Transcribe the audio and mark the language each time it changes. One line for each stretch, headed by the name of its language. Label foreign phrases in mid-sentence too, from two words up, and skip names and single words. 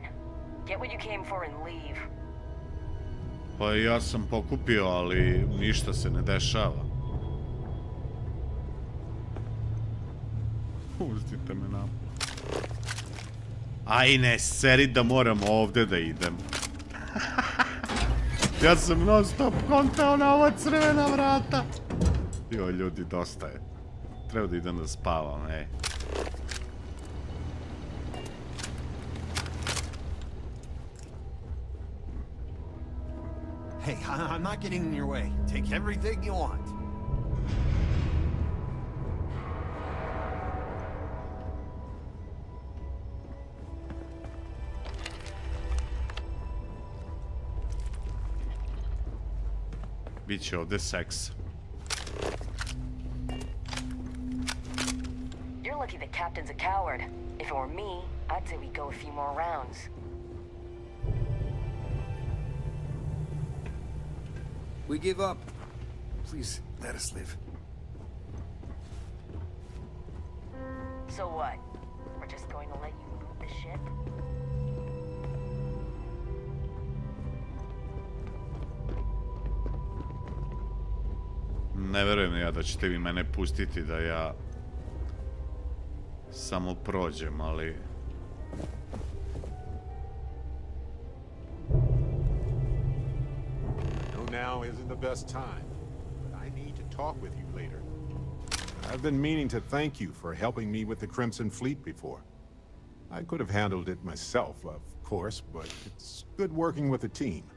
English: Get what you came for and leave.
Serbian: Pa ja sam pokupio, ali ništa se ne dešava. Pustite me nam. Aj ne, seri da moram ovde da idem. Ja sam non stop kontao na ova crvena vrata. Joj, ljudi, dosta je. Treba da idem da spavam, ej.
English: Hey, I'm not getting in your way. Take everything you want.
Serbian: Biće ovde seks.
English: You're lucky the captain's a coward. If it were me, I'd say we go a few more rounds. We give up. Please, let us live. So what? We're just going to let you move the ship?
Serbian: Ne verujem ja da ćete vi mene pustiti da ja samo prođem, ali...
English: Now isn't the best time, but I need to talk with you later. I've been meaning to thank you for helping me with the Crimson Fleet before. I could have handled it myself, of course, but it's good working with a team.